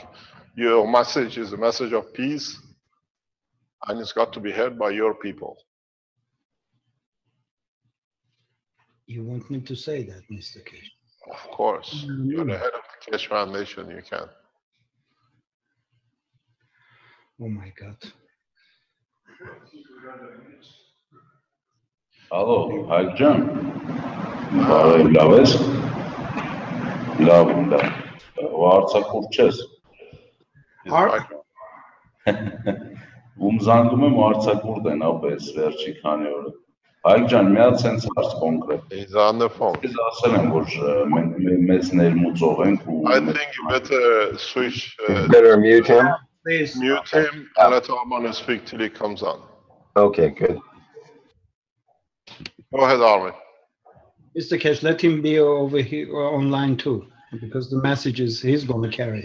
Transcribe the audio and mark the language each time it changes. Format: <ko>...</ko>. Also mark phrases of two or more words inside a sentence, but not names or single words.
<en>Your message is a message of peace, and it's got to be heard by your people. You want me to say that, Mr. Keshe? Of course. You're the head of the Keshe Foundation, you can. Oh my God.</en> <hy>Ալո, Հայկ ջան, բարև, լավ ես, լավ, արցախուր չես, ում զանգում եմ արցախուրդ են ապես վերջի քանի օրը, Հայկ ջան, միած սենց հարց կոնկրետ,</hy> <en>He's on the phone.</en> <hy>Ես ասել եմ, որ մենք մեծ ներմուծող ենք ու...</hy> <en>I think you better switch, Better mute him? Please. mute him and let Arman speak till he comes on. Okay, good. Go ahead, Arman. Mr. Keshe, let him be over here online too, because the messages he's going to carry.</en>